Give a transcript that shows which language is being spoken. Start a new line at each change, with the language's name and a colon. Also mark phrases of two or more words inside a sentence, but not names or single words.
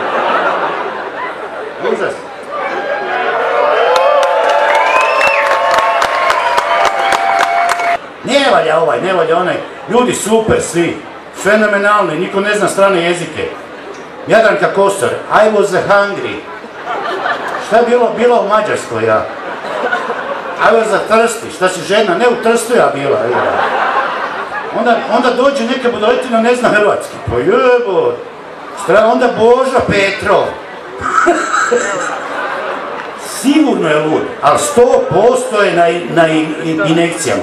Croatian: Užas. Ne valja onaj, ljudi super svi, fenomenalni, niko ne zna strane jezike.
English: Jadranka Kosor, I was hungry.
Croatian: Šta je bilo u Mađarskoj, ja?
English: I was thirsty,
Croatian: šta si žena? Ne, u Trstu ja bila, ja. Onda dođe neka budoletina, ne zna hrvatski. Pa jebo. Onda Boža Petrov. Sigurno je lud, ali 100% je na injekcijama.